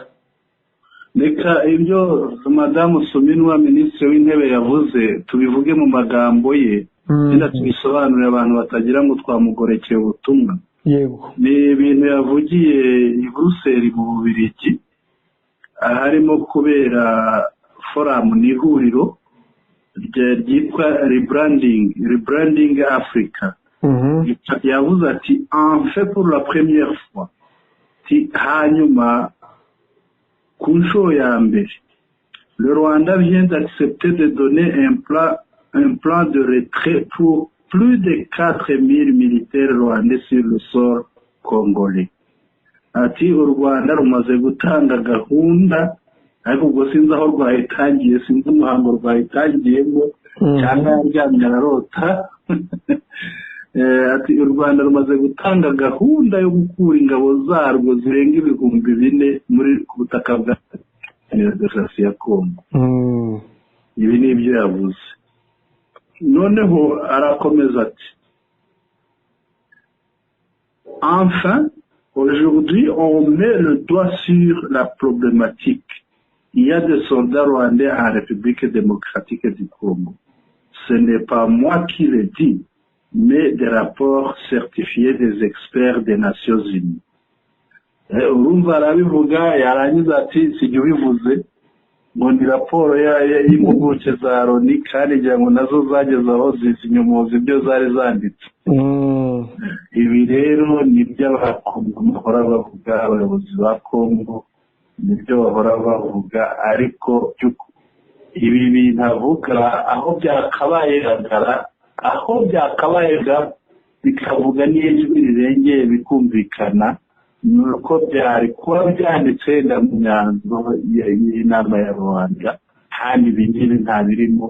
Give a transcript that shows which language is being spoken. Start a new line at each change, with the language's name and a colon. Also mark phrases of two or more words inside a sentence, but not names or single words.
Kinyarwanda: reka ibyo madamu Suminwa minisitiri w'intebe yavuze tubivuge mu magambo ye, nyine tubisobanurira abantu batagira ngo twamugorekeye ubutumwa. yego ni ibintu yavugiye i Buruseli mu Bubiligi, harimo kubera foramu n'ihuriro ryitwa rebranding Africa. yavuze ati
French: en fait pour la première fois,
Kinyarwanda: hanyuma ku nshuro ya mbere
French: le Rwanda vient d'accepter de donner un plan de retrait pour plus de 4000 militaires rwandais sur le sol congolais.
Kinyarwanda: Ati u Rwanda rumaze gutanga gahunda, ariko ubwo sinzi aho rwayitangiye, sinzi umuhango rwayitangiyemo cyangwa yaryamye ararota. Ati u Rwanda rumaze gutanga gahunda yo gukura ingabo zarwo zirenga 4000 muri ku butaka bwa demokarasi ya Kongo. Ibi ni ibyo yavuze. Noneho arakomeza ati
French: enfin aujourd'hui on met le doigt sur la problématique. Il y a des soldats rwandais en République démocratique du Congo. Ce n'est pas moi qui le dis, mais des rapports certifiés des experts des Nations Unies.
Kinyarwanda: Urumva arabivuga yarangiza ati sijye ubivuze, ngo ni raporo y'impuguke za Loni kandi ngira ngo nazo zageze aho zizinyomoza ibyo zari zanditse. Ibi rero ni byo abakongo bahora bavuga, abayobozi ba Kongo nibyo bahora bavuga, ariko ibi bintu avuga aho byakabaye bikavuga n'ijwi rirengeye bikumvikana, nuko byari kuba byanditse mu myanzuro y'inama ya Rwanda, kandi ibingibi nta birimo.